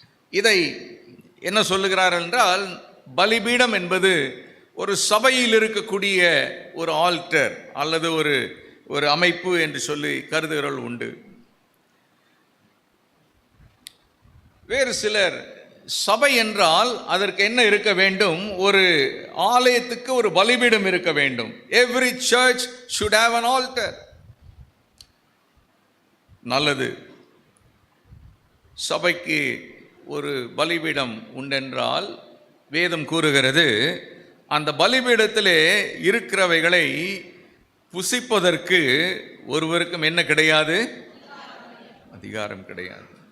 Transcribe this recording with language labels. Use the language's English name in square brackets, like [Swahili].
[Tamil] இதை என்ன சொல்லுகிறார்கள் என்றால், பலிபீடம் என்பது ஒரு சபையில் இருக்கக்கூடிய ஒரு ஆல்டர் அல்லது ஒரு அமைப்பு என்று சொல்லி கருதுகிறவர்கள் உண்டு. வேறு சிலர் சபை என்றால் அதற்கு என்ன இருக்க வேண்டும்? ஒரு ஆலயத்துக்கு ஒரு பலிபீடம் இருக்க வேண்டும். [English] Every church should have an altar. [Tamil] நல்லது. சபைக்கு ஒரு பலிபீடம் உண்டென்றால் வேதம் கூறுகிறது, அந்த பலிபீடத்திலே இருக்கிறவைகளை புசிப்பதற்கு ஒருவருக்கும் என்ன கிடையாது? அதிகாரம் கிடையாது.